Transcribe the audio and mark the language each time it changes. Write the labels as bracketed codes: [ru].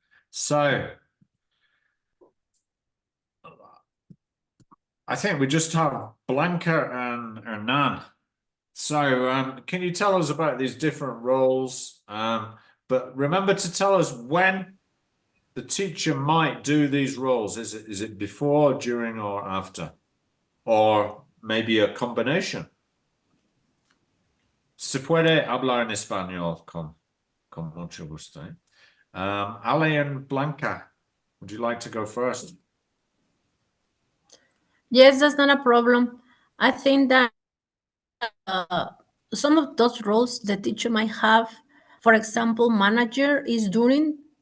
[en] So I think we just have Blanca and Hernan. So can you tell us about these different roles? But remember to tell us when the teacher might do these roles. Is it before, during, or after? Or maybe a combination? [es] Se puede hablar en español con mucho gusto. [en] Ale and Blanca, would you like to go first? Yes, that's not a problem. I think that some of those roles the teacher might have, for example, manager is during.